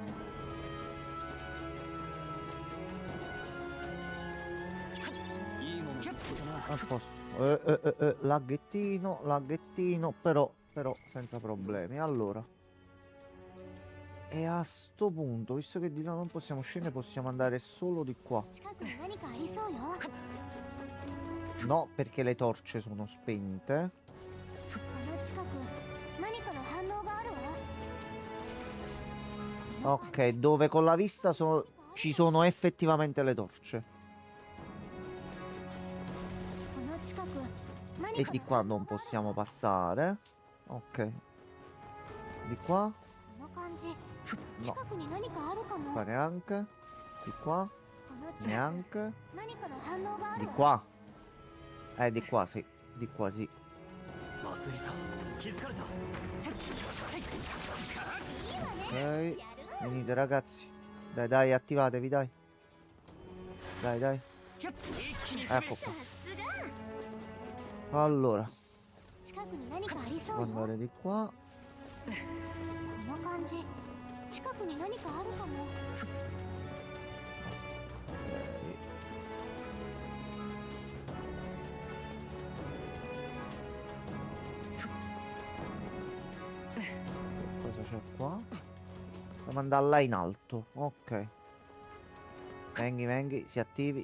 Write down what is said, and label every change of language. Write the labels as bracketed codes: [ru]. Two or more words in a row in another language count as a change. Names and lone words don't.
[it] Ok. [ja] いいもの [it] A posto. Laghettino, però senza problemi. Allora. E a sto punto, visto che di là non possiamo scendere, possiamo andare solo di qua. [ja] 近くに何かありそうよ。 [it] No, perché le torce sono spente. [ja] この近く何かの反応があるわ。 [it] Ok, dove con la vista ci sono effettivamente le torce. [ja] この近く [it] E di qua non possiamo passare. Ok. Di qua? [ja] この感じ [it] No. [ja] 近くに何かあるかも。 [it] Qua neanche. Di qua? [ja] この近く [it] Neanche. [ja] 何かの反応があ [it] Di [ja] るわ。 [it] qua? Di qua sì. Di qua sì. [ja] 麻酔さん気づかれた [it] Ok. Venite ragazzi. Dai, attivatevi, dai. Dai. [ja] 一気に [it] Ecco qua. Allora, [ja] 近くに何かありそう [it] devo [ja] よ。 [it] andare di qua. [ja] この感じ近くに何かあるかも。 [it] Cosa c'è qua? Dobbiamo andare là in alto. Ok. Venghi. Si attivi.